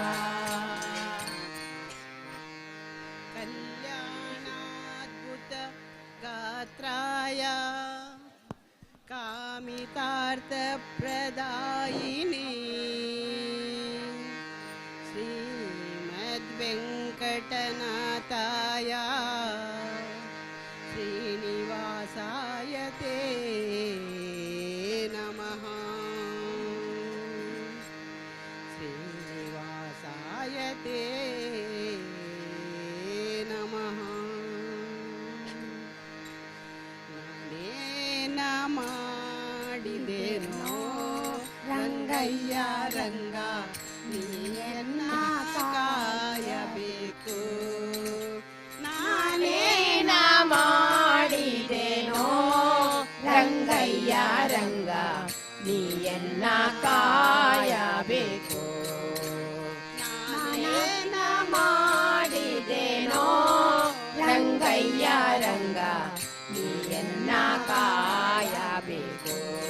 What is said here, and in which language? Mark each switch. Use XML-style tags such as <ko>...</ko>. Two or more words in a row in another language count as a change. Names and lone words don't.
<sa>ಕಲ್ಯಾಣಾದ್ಭುತ ಗಾತ್ರಾಯ ಕಾಮಿತಾರ್ಥ ಪ್ರದಾಯಿನಿ ಶ್ರೀಮದ್ವೆಂಕಟನಾಥಾಯ ಶ್ರೀನಿವಾಸಾಯ ತೇ ನಮಃ ಶ್ರೀನಿವಾಸಾಯ ತೇ ನಮಃ</sa> <kn>ನಾನೇನ ಮಾಡಿದೆನೋ ರಂಗಯ್ಯ ರಂಗ ನೀಯನ್ನ ಕಾಯಬೇಕು ನಾನೇನ ಮಾಡಿದೆನೋ ರಂಗಯ್ಯ ರಂಗ ನೀಯನ್ನ ಕಾಯಬೇಕು ನಾನೇನ ಮಾಡಿದೆನೋ ರಂಗಯ್ಯ ರಂಗ ನೀಯನ್ನ ಕಾಯಬೇಕು</kn>